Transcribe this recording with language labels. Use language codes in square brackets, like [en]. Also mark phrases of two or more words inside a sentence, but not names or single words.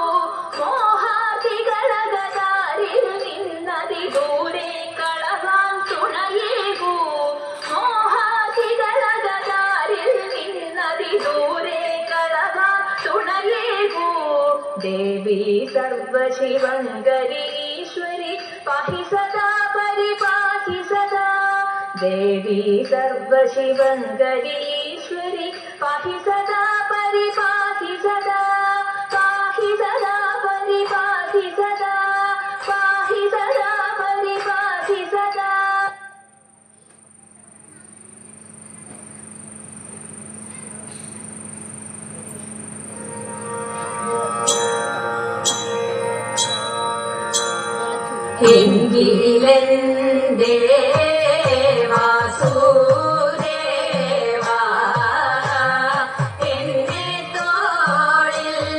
[ml] മോഹാതികളകതാരിൽ നിന്നതി ദൂരെ കളവാൻ തുണയേകൂ മോഹാതികളകതാരിൽ നിന്നതി ദൂരെ കളവാൻ തുണയേകൂ ദേവി [sa] सर्वशिवङ्करि ईश्वरि पाहि सदा परिपाहि सदा देवी सर्वशिवङ्करि ईश्वरि पाहि सदा परिपाहि सदा पाहि सदा परिपाहि सदा पाहि सदा परिपाहि सदा [ml] എങ്കിലെന്തേ വാസുദേവാ എന്നെ തോളിൽ